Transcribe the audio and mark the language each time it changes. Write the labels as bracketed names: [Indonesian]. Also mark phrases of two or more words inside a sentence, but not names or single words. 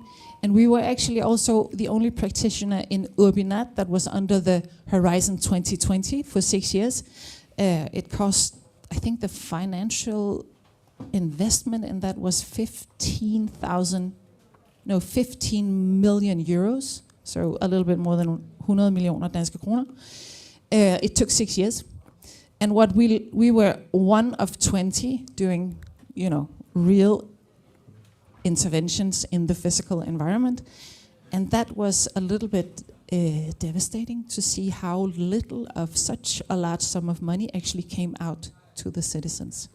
[English] And we were actually also the only practitioner in Urbinat that was under the Horizon 2020 for 6 years. It cost, I think the financial investment in that was 15 million euros. So a little bit more than 100 [Danish] millioner danske kroner. [English] It took 6 years. And what we were one of 20 doing, real interventions in the physical environment. And that was a little bit devastating to see how little of such a large sum of money actually came out to the citizens.